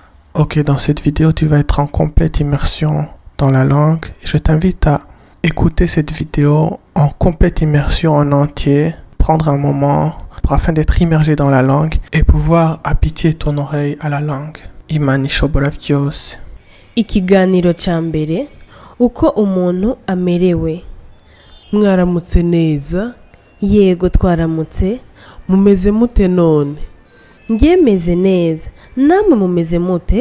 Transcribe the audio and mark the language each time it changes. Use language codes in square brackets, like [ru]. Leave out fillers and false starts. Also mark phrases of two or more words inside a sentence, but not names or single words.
[fr] Ok, dans cette vidéo, tu vas être en complète immersion dans la langue. Je t'invite à écouter cette vidéo en complète immersion en entier, prendre un moment afin d'être immergé dans la langue et pouvoir habituer ton oreille à la langue. [rn] Imana ishobora vyose. Ikiganiro ca mbere uko umuntu amerewe. Mwaramutse neza? Yego twaramutse. Mumeze mute none? Njye meze neza. Namwe mumeze mute?